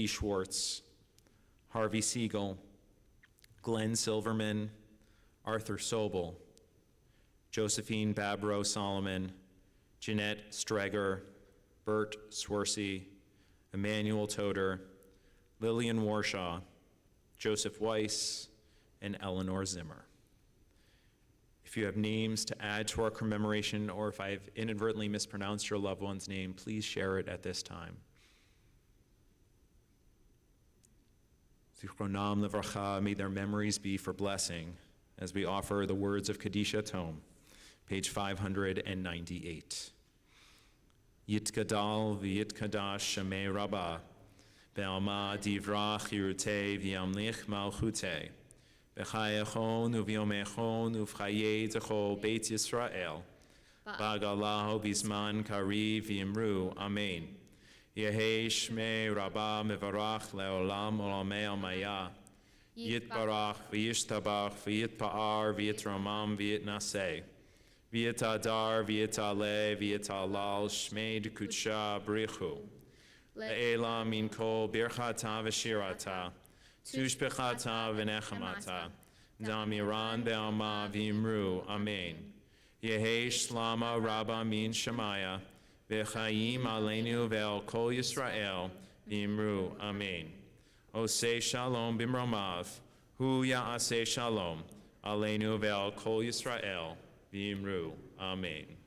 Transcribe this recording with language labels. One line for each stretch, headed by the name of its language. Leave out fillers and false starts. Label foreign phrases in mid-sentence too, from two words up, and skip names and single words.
English: Schwartz, Harvey Siegel, Glenn Silverman, Arthur Sobel, Josephine Babro Solomon, Jeanette Streger, Bert Swersey, Emmanuel Toder, Lillian Warshaw, Joseph Weiss, and Eleanor Zimmer. If you have names to add to our commemoration, or if I've inadvertently mispronounced your loved one's name, please share it at this time.
Hebrew: זכרונם לברכה,
English: may their memories be for blessing, as we offer the words of Kadisha Tome, page 598.
Aramaic: יתגדל ויתקדש שמיה רבא, בעלמא די ברא כרעותיה וימליך מלכותיה, בחייכון וביומיכון ובחיי דכל בית ישראל, בעגלא ובזמן קריב ואמרו, אמן. יהא שמיה רבא מברך לעלם ולעלמי עלמיא, יתברך וישתבח ויתפאר ויתרומם ויתנשא, ויתהדר ויתעלה ויתהלל שמיה דקודשא בריך הוא, לעלא מן כל ברכתא ושירתא, תשבחתא ונחמתא, דאמירן בעלמא ואמרו, אמן. יהא שלמא רבא מן שמיא, וחיים עלינו ועל כל ישראל, ואמרו, אמן.
Hebrew: עושה שלום במרומיו, הוא יעשה שלום, עלינו ועל כל ישראל, ואמרו, אמן.